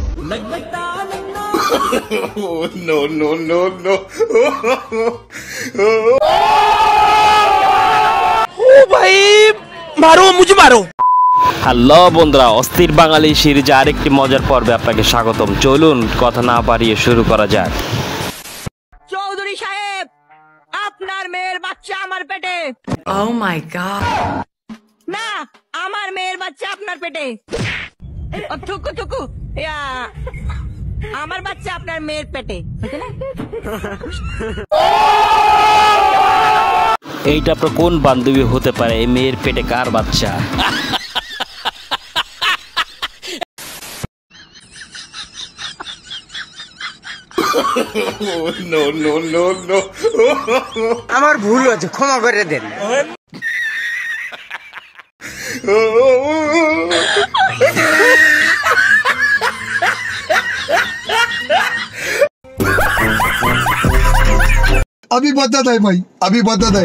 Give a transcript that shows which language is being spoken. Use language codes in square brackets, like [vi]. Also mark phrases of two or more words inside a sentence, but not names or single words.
[en] No, no, no, no. [hi] ओ भाई मारो मुझे मारो। [bn] হ্যালো বন্ধুরা, অস্থির বাঙালি সিরিজে আরেকটি মজার পর্বে আপনাকে স্বাগতম। চলুন কথা না বাড়িয়ে শুরু করা যাক। চৌধুরী সাহেব, আপনার মেয়ের বাচ্চা আমার পেটে। [en] Oh my god. [bn] না, আমার মেয়ের বাচ্চা আপনার পেটে। ও থুকু থুকু, আমার বাচ্চা আপনার মেয়ের পেটে। এইটা আপনার কোন বান্ধবী হতে পারে? এই মেয়ের পেটে কার বাচ্চা? [en] No, no, no, no. [bn] আমার ভুল হয়েছে, ক্ষমা করে দেন। [hi] अभी बता दे भाई, अभी बता दे।